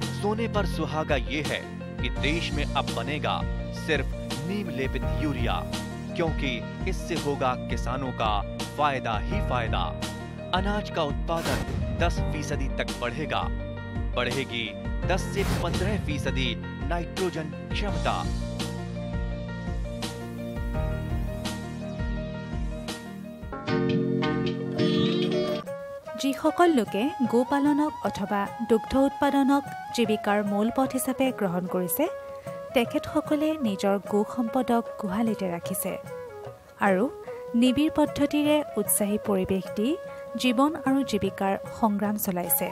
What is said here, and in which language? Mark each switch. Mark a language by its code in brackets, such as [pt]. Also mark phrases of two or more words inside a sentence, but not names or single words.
[hi] सोने पर सुहागा ये है कि देश में अब बनेगा सिर्फ नीम लेपित यूरिया, क्योंकि इससे होगा किसानों का फायदा ही फायदा। अनाज का उत्पादन 10% तक बढ़ेगा। बढ़ेगी 10 से 15% नाइट्रोजन क्षमता। [as] যিসকল লোকে গোপালনক অথবা দুগ্ধ উৎপাদনক জীৱিকাৰ মূল পথ হিচাপে গ্ৰহণ কৰিছে, তেখেতসকলে নিজৰ গো সম্পদক গোহালিতে ৰাখিছে আৰু নিবিড় পদ্ধতিৰে উৎসাহী পৰিৱেশ দি জীৱন আৰু জীৱিকাৰ সংগ্ৰাম চলাইছে।